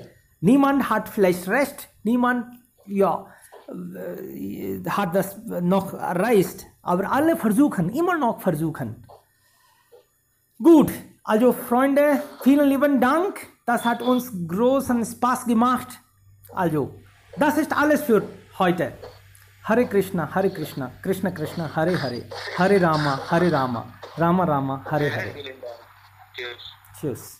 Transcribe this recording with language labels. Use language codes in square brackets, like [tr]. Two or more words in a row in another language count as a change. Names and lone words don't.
[de] Niemand hat vielleicht recht, niemand hat das noch erreicht, aber alle versuchen, immer noch versuchen. Gut, also Freunde, vielen lieben Dank, das hat uns großen Spaß gemacht. Also, das ist alles für heute. [sa] हरे कृष्ण, कृष्ण कृष्ण, हरे हरे, हरे राम, राम राम, हरे हरे. [de] Vielen Dank. Tschüss. Tschüss.